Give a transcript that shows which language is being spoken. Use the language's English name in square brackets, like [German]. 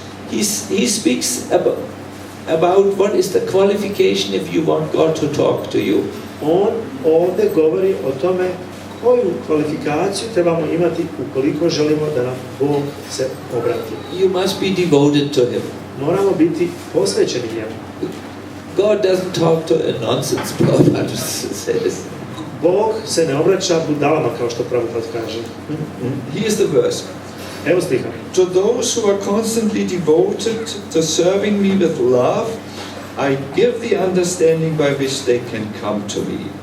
[English] He speaks about what is the qualification if you want God to talk to you. [Bosnian] On ovdje govori o tome koju kvalifikaciju trebamo imati ukoliko želimo da nam Bog se obrati. [English] You must be devoted to Him. [Bosnian] Moramo biti posvećeni njemu. [English] God doesn't talk to a nonsense Prabhupada says. [Bosnian] Bog se ne obraća budalama, kao što Prabhupada kaže. [English] Here's the verse. [Bosnian] Evo stiha. [English] To those who are constantly devoted to serving me with love, I give the understanding by which they can come to me.